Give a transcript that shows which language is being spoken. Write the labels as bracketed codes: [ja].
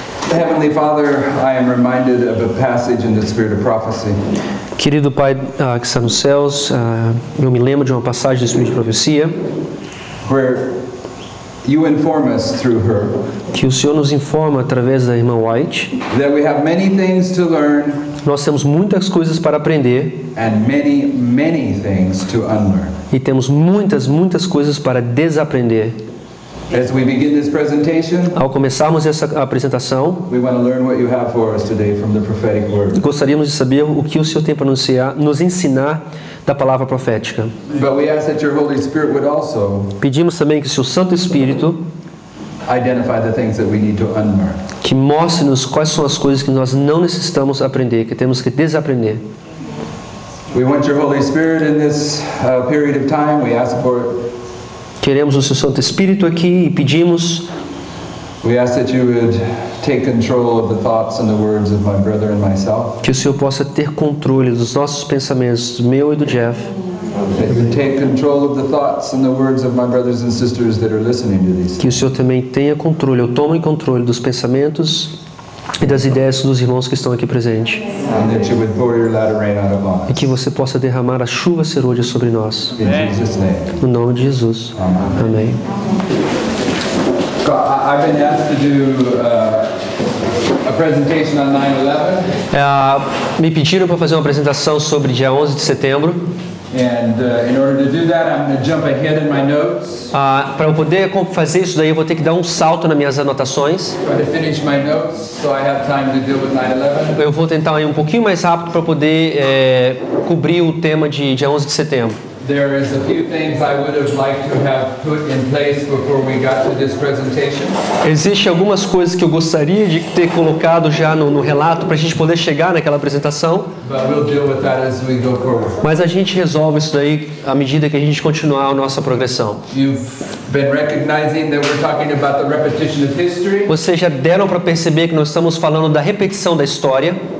[en] Heavenly Father, I am reminded of a passage in the Spirit of Prophecy. [pt] Querido Pai que está nos céus, eu me lembro de uma passagem do Espírito de Profecia, [en] where you inform us through her, [pt] que o Senhor nos informa através da irmã White, [en] that we have many things to learn, [pt] nós temos muitas coisas para aprender, [en] and many things to unlearn. [pt] E temos muitas coisas para desaprender. [en] As we begin this presentation, [pt] ao começarmos essa apresentação, [en] we want to learn what you have for us today from the prophetic word. [pt] Gostaríamos de saber o que o Senhor tem para nos ensinar da palavra profética. [en] But we ask that your Holy Spirit would also [pt] pedimos também que o seu Santo Espírito [en] identify the things that we need to unlearn. [pt] Que mostre-nos quais são as coisas que nós não necessitamos aprender, que temos que desaprender. [en] We want your Holy Spirit in this period of time. We ask for it. [pt] Queremos o seu Santo Espírito aqui e pedimos. [en] We ask that you would take control of the thoughts and the words of my brother and myself. [pt] Que o Senhor possa ter controle dos nossos pensamentos, do meu e do Jeff. [en] That you would take control of the thoughts and the words of my brothers and sisters that are listening to these. [pt] Que o Senhor também tenha controle, ou tome controle dos pensamentos e das ideias dos irmãos que estão aqui presentes. [en] And that you would pour your latter rain out upon us. [pt] E que você possa derramar a chuva serôdia sobre nós. [en] In Jesus' name. [pt] No nome de Jesus. Amém. [en] So I've been asked to do a presentation on 9/11. [pt] Me pediram para fazer uma apresentação sobre dia 11 de setembro. [en] And in order to do that, I'm going to jump ahead in my notes. [pt] Para eu poder fazer isso daí, eu vou ter que dar um salto nas minhas anotações. [en] Try to finish my notes so I have time to deal with 9/11. [pt] Eu vou tentar ir um pouquinho mais rápido para poder cobrir o tema de dia 11 de setembro. [en] There is a few things I would have liked to have put in place before we got to this presentation. [pt] Existem algumas coisas que eu gostaria de ter colocado já no relato para a gente poder chegar naquela apresentação. [en] But we'll deal with that as we go forward. [pt] Mas a gente resolve isso daí à medida que a gente continuar a nossa progressão. [en] You've been recognizing that we're talking about the repetition of history. [pt] Vocês já deram para perceber que nós estamos falando da repetição da história.